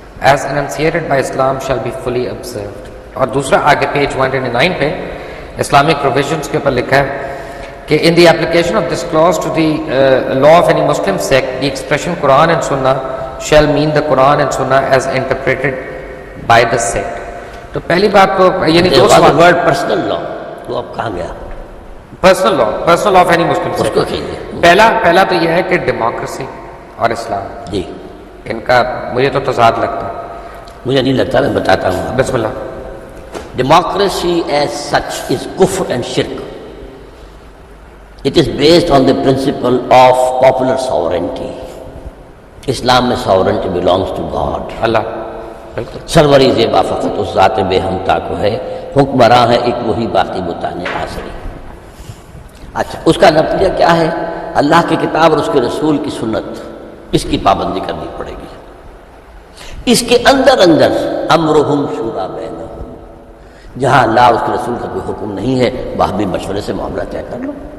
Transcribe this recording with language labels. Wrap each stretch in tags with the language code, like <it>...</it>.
<en>as enunciated by Islam shall be fully observed۔</en> <ur>اور دوسرا آگے پیج 129 پہ اسلامک پروویژنس کے اوپر لکھا ہے کہ</ur> <en>in the application of this clause to the law of any Muslim sect, the expression Quran and Sunnah shall mean the Quran and Sunnah as interpreted by the sect۔</en> <ur>تو پہلی بات تو یعنی دو سوال، ورڈ پرسنل لا وہ اب کہاں گیا؟</ur> <en>personal law of any Muslim</en> <ur>اس کو</ur> <en>Sect.</en> <ur>کہیے۔ پہلا تو یہ ہے کہ ڈیموکریسی اور اسلام جی ان کا مجھے تو تضاد لگتا ہے۔ مجھے نہیں لگتا، میں بتاتا ہوں۔ بسم اللہ۔</ur> <en>Democracy as such is kufr and shirk. It is based on the principle of popular sovereignty.</en> <ur>اسلام میں</ur> <en>sovereignty belongs to God۔</en> <ur>اللہ بالکل سروری زیبا فقط اس ذات بے ہمتا کو ہے، حکمراں ہے ایک وہی باقی بتانے آسری۔ اچھا، اس کا نتیجہ کیا ہے؟ اللہ کی کتاب اور اس کے رسول کی سنت، اس کی پابندی کرنی پڑے گی۔ اس کے اندر</ur> <ar>امرہم شورا بینہم،</ar> <ur>جہاں اللہ اور اس کے رسول کا کوئی حکم نہیں ہے وہاں بھی مشورے سے معاملہ طے کر لو۔</ur>